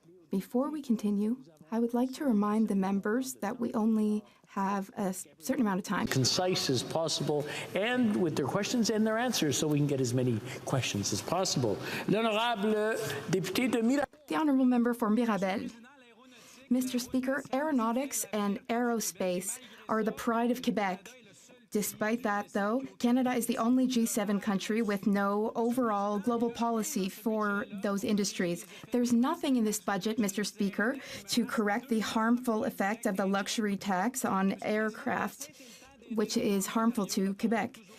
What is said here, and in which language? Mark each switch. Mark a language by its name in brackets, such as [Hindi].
[English] Before we continue, I would like to remind the members that we only have a certain amount of time. Concise as possible, and with their questions and their answers, so we can get as many questions as possible. [French] L'honorable député de Mirabel. [English] The Honourable Member for Mirabel. Mr. Speaker, aeronautics and aerospace are the pride of Quebec. Despite that, though, Canada is the only G7 country with no overall global policy for those industries. There's nothing in this budget, Mr. Speaker, to correct the harmful effect of the luxury tax on aircraft, which is harmful to Quebec.